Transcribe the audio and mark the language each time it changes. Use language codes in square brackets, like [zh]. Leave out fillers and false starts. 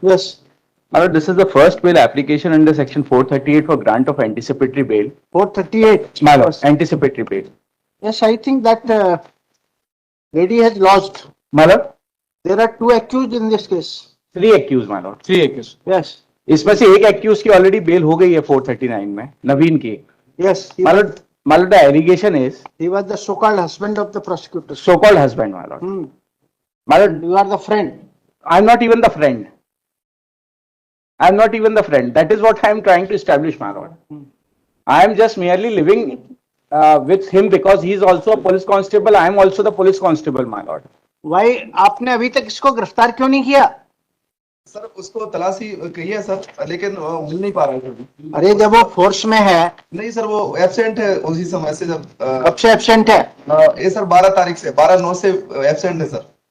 [en] Yes. My lord, this is the first bail application under section 438 for grant of anticipatory bail. 438. My lord, anticipatory bail. Yes, I think that lady has lost. My lord, There are two accused in this case. 3 accused, my lord. 3 accused. Yes. [hi] इसमें से एक accused की already bail हो गई है 439 में, नवीन की. [en] Yes. My lord, the allegation is He was the so-called husband of the prosecutor. so-called husband, my lord. My lord, You are the friend. I'm not even the friend. I'm not even the friend. That is what I'm trying to establish, my lord. I am just merely living with him because he is also a police constable. I am also the police constable, my lord. Why [hi] आपने अभी तक इसको गिरफ्तार क्यों नहीं किया? Sir उसको तलाशी कही है सर, लेकिन मिल नहीं पा रहा है। अरे जब वो फोर्स में है। नहीं सर, वो एब्सेंट है उसी समय से। जब कब से एब्सेंट है? ये सर 12 तारीख से, 12/9 से एब्सेंट है सर।